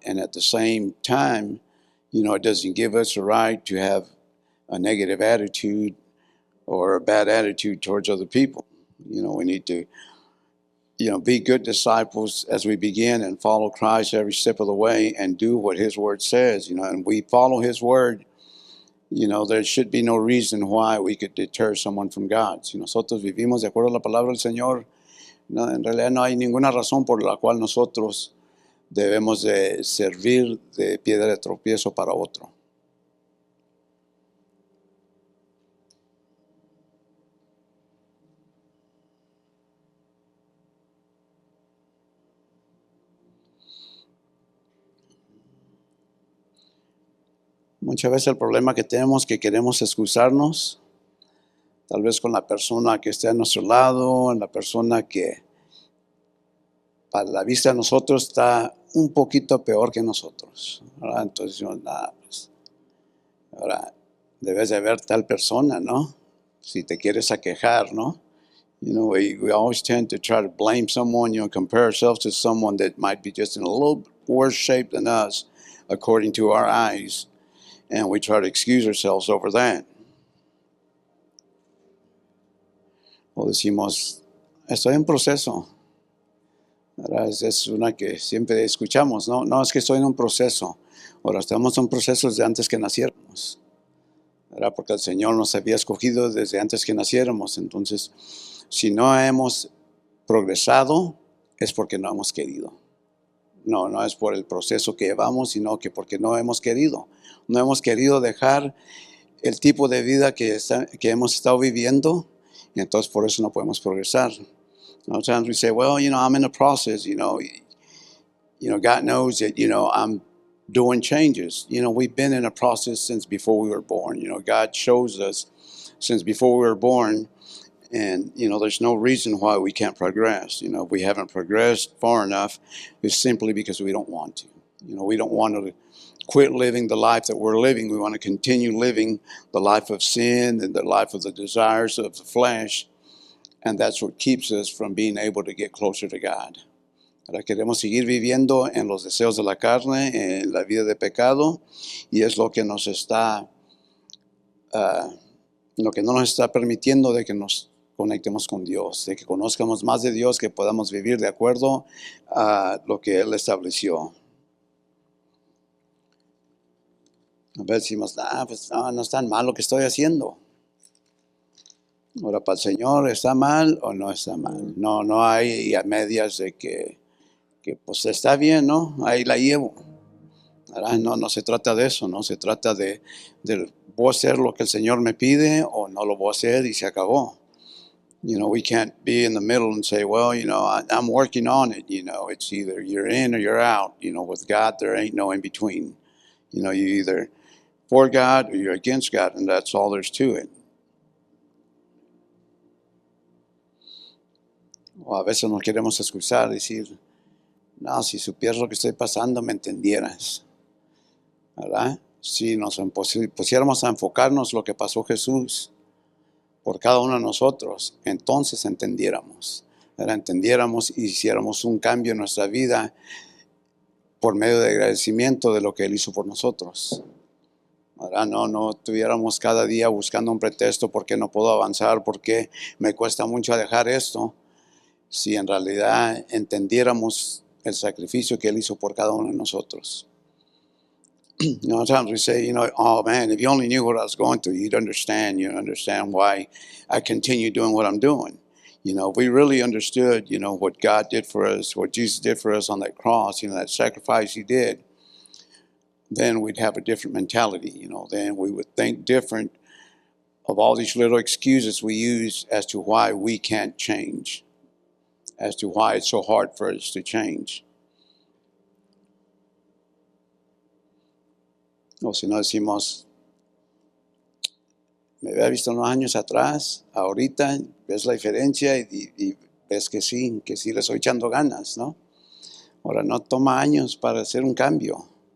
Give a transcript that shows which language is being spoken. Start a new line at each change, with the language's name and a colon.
English: And at the same time, it doesn't give us a right to have a negative attitude or a bad attitude towards other people. We need to, be good disciples as we begin and follow Christ every step of the way and do what His Word says, and we follow His Word. There should be no reason why we could deter someone from God.
Spanish: Si nosotros vivimos de acuerdo a la palabra del Señor, no, en realidad no hay ninguna razón por la cual nosotros debemos de servir de piedra de tropiezo para otro. Muchas veces el problema que tenemos es que queremos excusarnos, tal vez con la persona que esté a nuestro lado, la persona que para la vista de nosotros está un poquito peor que nosotros, ¿verdad? Entonces decimos, nada, pues, ahora debes de ver tal persona, ¿no? Si te quieres aquejar, ¿no?
English: You know, we always tend to try to blame someone, compare ourselves to someone that might be just in a little worse shape than us, according to our eyes, and we try to excuse ourselves over that.
Spanish: O decimos, estoy en proceso. ¿Verdad? Es una que siempre escuchamos, ¿no? No, es que estoy en un proceso. Ahora estamos en un proceso desde antes que naciéramos, ¿verdad? Porque el Señor nos había escogido desde antes que naciéramos. Entonces, si no hemos progresado, es porque no hemos querido. No, no es por el proceso que llevamos, sino que porque no hemos querido. No hemos querido dejar el tipo de vida que hemos estado viviendo, y entonces por eso no podemos progresar.
English: Sometimes we say, well, I'm in the process, God knows that, I'm doing changes. We've been in a process since before we were born. God shows us since before we were born, and, there's no reason why we can't progress. If we haven't progressed far enough, it's simply because we don't want to. We don't want to quit living the life that we're living. We want to continue living the life of sin and the life of the desires of the flesh. And that's what keeps us from being able to get closer to God.
Spanish: Ahora queremos seguir viviendo en los deseos de la carne, en la vida de pecado, y es lo que nos está, lo que no nos está permitiendo de que nos conectemos con Dios, de que conozcamos más de Dios, que podamos vivir de acuerdo a lo que Él estableció. A veces decimos, pues no es tan mal lo que estoy haciendo. Ahora, para el Señor, ¿está mal o no está mal? No hay a medias de que pues está bien, ¿no? Ahí la llevo. No se trata de eso, ¿no? Se trata de voy a hacer lo que el Señor me pide o no lo voy a hacer y se acabó.
English: We can't be in the middle and say, well, I'm working on it. It's either you're in or you're out. With God, there ain't no in between. You're either for God or you're against God, and that's all there's to it.
Spanish: O a veces nos queremos excusar, decir, no, si supieras lo que estoy pasando, me entendieras, ¿verdad? Si nos pusiéramos a enfocarnos lo que pasó Jesús por cada uno de nosotros, entonces entendiéramos, ¿verdad? Entendiéramos y hiciéramos un cambio en nuestra vida por medio de agradecimiento de lo que Él hizo por nosotros, ¿verdad? No estuviéramos cada día buscando un pretexto porque no puedo avanzar, porque me cuesta mucho dejar esto. Si en realidad entendiéramos el sacrificio que Él hizo por cada uno de nosotros.
English: Sometimes we say, oh man, if you only knew what I was going through, you'd understand why I continue doing what I'm doing. If we really understood, what God did for us, what Jesus did for us on that cross, that sacrifice He did, then we'd have a different mentality, then we would think different of all these little excuses we use as to why we can't change, as to why it's so hard for us to change.
Spanish: O si no decimos, me había visto unos años atrás, ahorita ves la diferencia y ves que sí le estoy echando ganas, ¿no? Ahora, no toma años para hacer un cambio.